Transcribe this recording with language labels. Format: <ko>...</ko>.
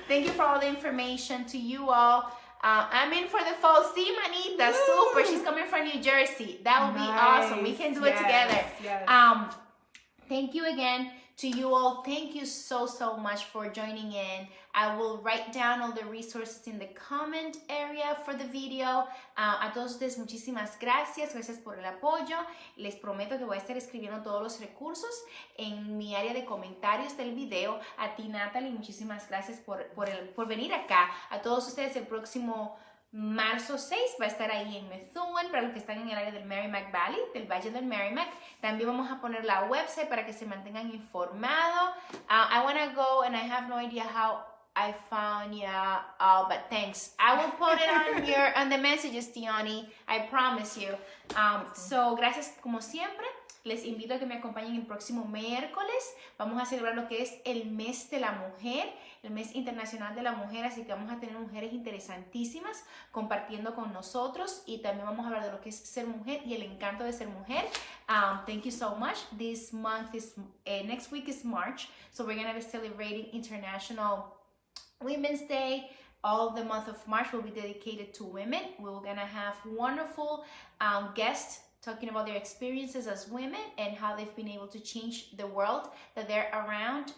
<en>Thank you for all the information. To you all, I'm in for the fall. See, Manita, super. She's coming from New Jersey. That will be awesome. We can do it together. Thank you again to you all. Thank you so much for joining in. I will write down all the resources in the comment area for the video.</en> <es>A todos ustedes, muchísimas gracias. Gracias por el apoyo. Les prometo que voy a estar escribiendo todos los recursos en mi área de comentarios del video. A ti, Natalie, muchísimas gracias por venir acá. A todos ustedes, el próximo marzo 6 va a estar ahí en Methuen, para los que están en el área del Merrimack Valley, del Valle del Merrimack. También vamos a poner la website para que se mantengan informados.</es> <en>I want to go and I have no idea how I found you, but thanks. I will put it on the messages, Tiani. I promise you.</en> <es>So, gracias como siempre. Les invito a que me acompañen el próximo miércoles. Vamos a celebrar lo que es el mes de la mujer, el mes internacional de la mujer, así que vamos a tener mujeres interesantísimas compartiendo con nosotros y también vamos a hablar de lo que es ser mujer y el encanto de ser mujer.</es> <en>Thank you so much. This month is, next week is March, so we're going to be celebrating International Women's Day. All the month of March will be dedicated to women. We're going to have wonderful guests talking about their experiences as women and how they've been able to change the world that they're around.</en>